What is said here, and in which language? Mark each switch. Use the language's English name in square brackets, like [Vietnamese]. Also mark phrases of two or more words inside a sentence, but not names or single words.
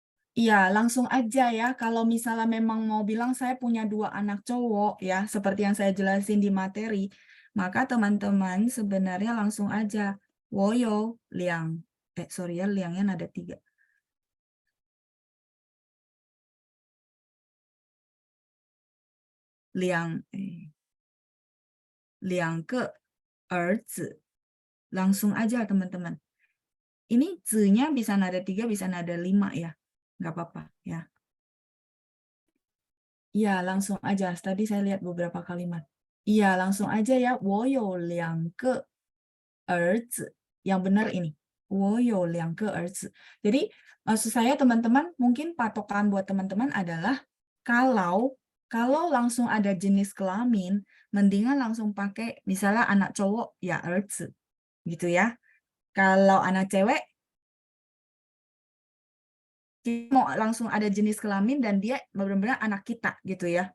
[Indonesian] Iya, langsung aja ya. Kalau misalnya memang mau bilang saya punya 2 anak cowok ya, seperti yang saya jelasin di materi, maka teman-teman sebenarnya langsung aja. [Chinese] 我有两, [Indonesian] sorry ya, 两nya ada 3. [Chinese] 两个儿子. [Indonesian] Langsung aja teman-teman. Ini zi-nya bisa nada 3, bisa nada 5 ya. Nggak apa-apa ya. Iya, langsung aja. Tadi saya lihat beberapa kalimat. Iya, langsung aja ya. [Chinese] 我有两个儿子. [Indonesian] Yang benar ini. [Chinese] 我有两个儿子. [Indonesian] Jadi, maksud saya teman-teman, mungkin patokan buat teman-teman adalah kalau langsung ada jenis kelamin, mendingan langsung pakai misalnya anak cowok ya 儿子 gitu ya. Kalau anak cewek mau langsung ada jenis kelamin dan dia benar-benar anak kita gitu ya.